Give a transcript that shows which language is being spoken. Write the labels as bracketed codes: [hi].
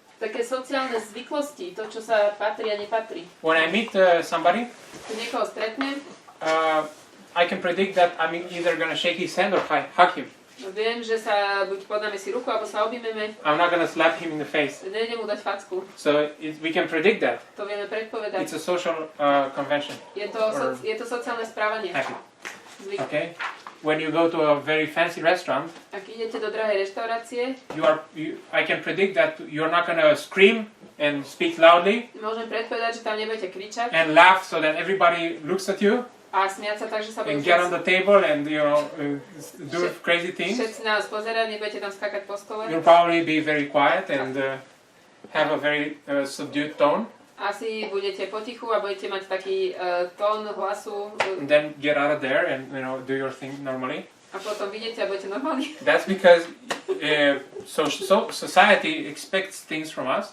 [sk] Také sociálne zvyklosti, to, čo sa patrí a nepatrí. [en] When I meet somebody, [sk] Keď niekoho stretnem, [en] I can predict that I'm either gonna shake his hand or hug him. [sk] viem, že sa buď podáme si ruku, alebo sa objmeme. [en] I'm not gonna slap him in the face. [sk] Nejdem mu dať facku. [en] So we can predict that. [sk] To vieme predpovedať. [en] It's a social convention. [sk] Je to sociálne správanie. [en] Habit. [sk] Zvyk. [en] Okay. When you go to a very fancy restaurant, [sk] Ak idete do drahej reštaurácie, [en] I can predict that you're not gonna scream and speak loudly [sk] môžem predpovedať, že tam nebudete kričať [en] and laugh so that everybody looks at you [sk] a smiať sa tak, že sa budú [en] and get on the table and do crazy things. [sk] všetci na vás pozerať, nebudete tam skákať po stole. [en] You'll probably be very quiet and have a very subdued tone. [sk] Asi budete potichu a budete mať taký tón hlasu [en] And then get out of there and do your thing normally. [sk] a potom vidíte a budete normálni. [en] That's because society expects things from us,